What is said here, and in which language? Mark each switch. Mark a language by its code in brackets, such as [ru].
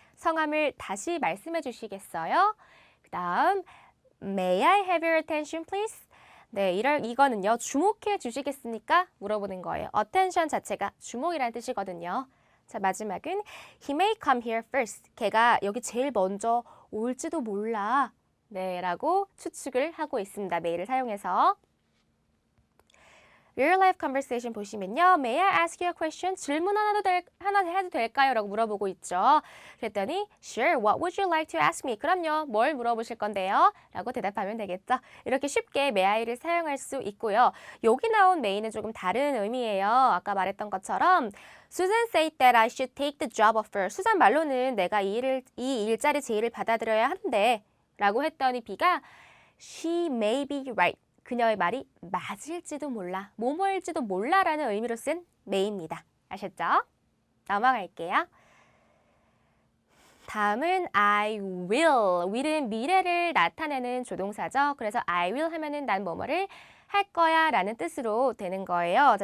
[ko] 성함을 다시 말씀해 주시겠어요? 그 다음 [en] May I have your attention, please? [ko] 네, 이거는요. 주목해 주시겠습니까? 물어보는 거예요. attention 자체가 주목이라는 뜻이거든요. 자, 마지막은 [en] He may come here first. [ko] 걔가 여기 제일 먼저 올지도 몰라. 네, 라고 추측을 하고 있습니다. may를 사용해서. [en] Real life conversation [ko] 보시면요. [en] May I ask you a question? [ko] 질문 하나 해도 될까요? 라고 물어보고 있죠. 그랬더니 [en] Sure, what would you like to ask me? [ko] 그럼요. 뭘 물어보실 건데요? 라고 대답하면 되겠죠. 이렇게 쉽게 may I를 사용할 수 있고요. 여기 나온 may는 조금 다른 의미예요. 아까 말했던 것처럼 [en] Susan said that I should take the job offer. [ko] 수잔 말로는 내가 이 일자리 제의를 받아들여야 한대. 라고 했더니 B가 [en] She may be right. [ko] 그녀의 말이 맞을지도 몰라, 뭐뭐일지도 몰라라는 의미로 쓴 may입니다. 아셨죠? 넘어갈게요. 다음은 [en] I will. [ko] will은 미래를 나타내는 조동사죠. 그래서 I will 하면은 난 뭐뭐를 할 거야 라는 뜻으로 되는 거예요.